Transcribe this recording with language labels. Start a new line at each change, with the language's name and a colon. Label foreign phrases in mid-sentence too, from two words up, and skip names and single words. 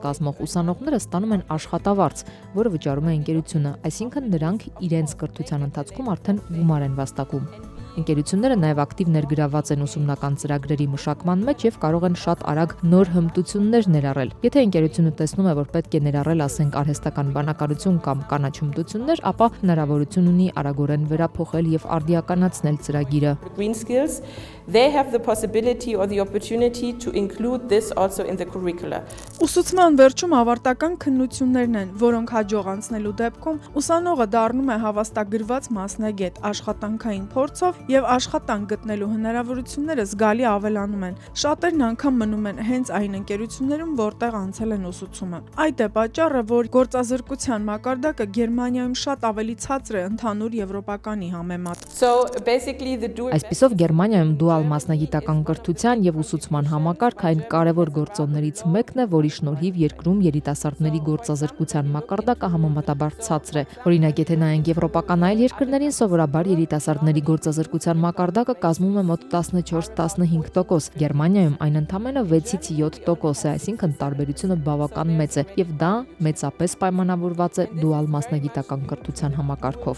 Armenian: կազմող ուսանողները ստանում են աշխատավարձ, որը վճարում է ընկերությունը, այսինքն նրանք իրենց կրթության ընթացքում արդեն գումար են վաստակում։ Ընկերությունները նաև ակտիվ ներգրավված են ուսումնական ծրագրերի մշակման մեջ եւ կարող են շատ արագ նոր հմտություններ ներառել։ Եթե ընկերությունը տեսնում է, որ պետք է ներառել, ասենք, արհեստական բանականություն կամ կանաչ հմտություններ, ապա հնարավորություն ունի արագորեն վերափոխել եւ արդիականացնել ծրագիրը։
English: Green skills, they have the possibility or the opportunity to include this also in the curricula.
Armenian: Ուսուցման վերջում ավարտական քննություններն են, որոնք հաջող անցնելու դեպքում ուսանողը դառնում է հավաստագրված մասնագետ, աշխատանքային փորձով եւ աշխատանք գտնելու հնարավորությունները զգալի ավելանում են։ Շատերն անգամ մնում են հենց այն ընկերություններում, որտեղ անցել են ուսուցումը։ Այդ է պատճառը, որ գործազրկության մակարդակը Գերմանիայում շատ ավելի ցածր է ընդհանուր եվրոպականի համեմատ։
English: So basically the dual
Armenian: Այսպիսով Գերմանիայում դուալ մասնագիտական կրթության եւ ուսուցման համակարգ այն կարևոր գործոններից մեկն է, որի շնորհիվ երկրում երիտասարդների գործազրկության մակարդակը համեմատաբար ցածր է։ Օրինակ, եթե նայենք եվրոպական այլ երկրներին, սովորաբար երիտասարդների գործազրկության մակարդակը կազմում է մոտ 14-15%։ Գերմանիայում այն ընդամենը 6-ից 7% է, այսինքն տարբերությունը բավական մեծ է եւ դա մեծապես պայմանավորված է դուալ մասնագիտական կրթության համակարգով։